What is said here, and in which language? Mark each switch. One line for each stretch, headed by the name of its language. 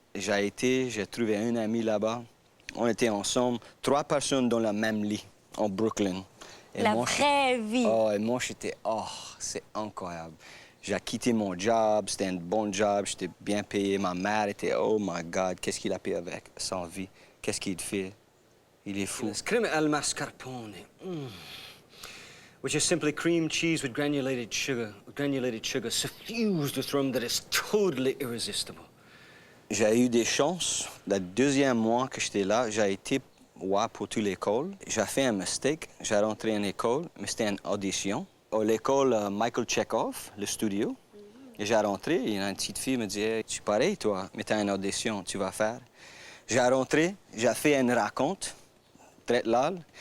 French: J'ai trouvé un ami là-bas. On était ensemble, 3 personnes dans le même lit. en Brooklyn. Et La moi, vraie vie. Oh, et moi, j'étais... Oh, c'est incroyable. J'ai quitté mon job, c'était un bon job, j'étais bien payé. Ma mère était,
English: oh my God,
French: qu'est-ce qu'il a fait avec sa vie? Qu'est-ce qu'il fait? Il est fou.
English: Creme al mascarpone, which is simply cream cheese with granulated sugar suffused with rum that is totally irresistible.
French: J'ai eu des chances. Le deuxième mois que j'étais là, j'ai été pour toute l'école. J'ai fait un mistake. J'ai rentré en école, mais c'était une audition. À l'école Michael Chekhov, le studio. Et j'ai rentré, et une petite fille me dit hey, « Tu es pareil, toi, mais tu as une audition, tu vas faire. » J'ai rentré, j'ai fait une raconte, très lol.